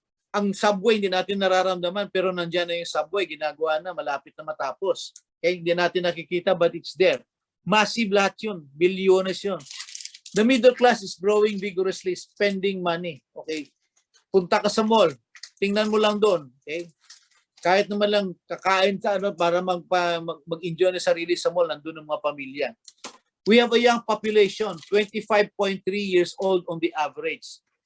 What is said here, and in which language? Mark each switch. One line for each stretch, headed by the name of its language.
Filipino: Ang subway hindi natin nararamdaman pero nandiyan na yung subway, ginagawa na, malapit na matapos. Okay, hindi natin nakikita
English: but it's there.
Filipino: Massive lahat yun. Bilyones yun.
English: The middle class is growing vigorously, spending money.
Filipino: Okay. Punta ka sa mall, tingnan mo lang doon. Okay. Kahit naman lang kakain sa ano para mag-enjoy na sarili sa mall, nandun ang mga pamilya.
English: We have a young population, 25.3 years old on the average.